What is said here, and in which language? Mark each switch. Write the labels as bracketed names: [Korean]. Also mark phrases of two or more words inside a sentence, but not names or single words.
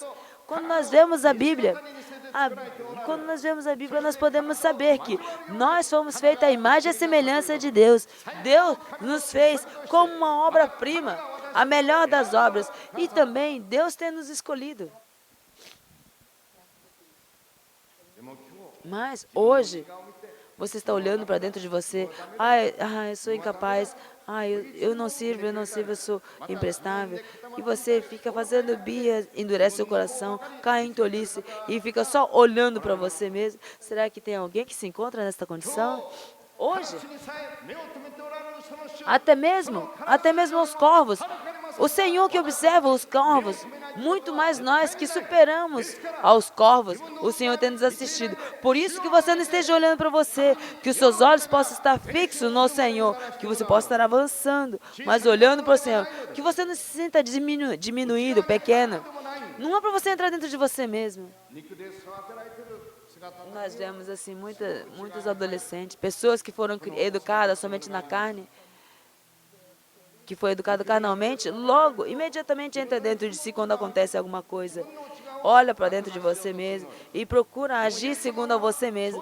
[Portuguese] Quando nós vemos a Bíblia, nós podemos saber que nós fomos feitos à imagem e à semelhança de Deus. Deus nos fez como uma obra-prima, a melhor das obras. E também Deus tem nos escolhido. [Japanese] でも今日 [Portuguese] Mas hoje, você está olhando para dentro de você. Eu sou incapaz. Eu não sirvo, eu sou imprestável. E você fica fazendo birra, endurece seu coração, cai em tolice e fica só olhando para você mesmo. Será que tem alguém que se encontra nesta condição? Hoje, [Japanese] にさえ目を留めておられるその主 [Portuguese] até mesmo os corvos. O Senhor que observa os corvos, muito mais nós que superamos aos corvos, o Senhor tem nos assistido. Por isso que você não esteja olhando para você, que os seus olhos possam estar fixos no Senhor, que você possa estar avançando, mas olhando para o Senhor, que você não se sinta diminuído, pequeno. Não é para você entrar dentro de você mesmo. [Japanese] 肉で育てられている姿を [Portuguese] Nós vemos assim muitos adolescentes, pessoas que foram educadas somente na carne, que foi educado carnalmente, logo, imediatamente entra dentro de si quando acontece alguma coisa. olha para dentro de você mesmo e procura agir segundo a você mesmo.